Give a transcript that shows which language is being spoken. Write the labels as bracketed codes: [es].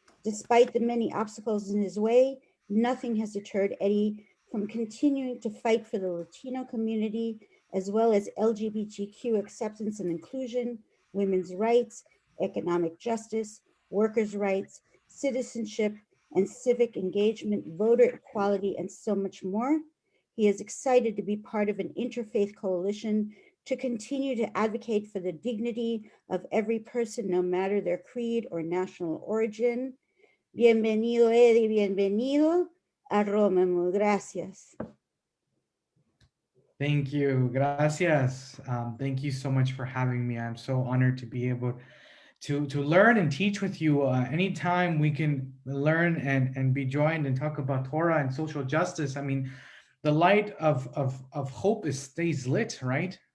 [en] Despite the many obstacles in his way, nothing has deterred Eddie from continuing to fight for the Latino community, as well as LGBTQ acceptance and inclusion, women's rights, economic justice, workers' rights, citizenship, and civic engagement, voter equality, and so much more. He is excited to be part of an interfaith coalition to continue to advocate for the dignity of every person, no matter their creed or national origin. [es] Bienvenido, Eddie, bienvenido a Romemu. Gracias. [en] Thank you. [es] Gracias. [en] Thank you so much for having me. I'm so honored to be able to learn and teach with you. Anytime we can learn and be joined and talk about Torah and social justice, I mean, the light of hope stays lit, right?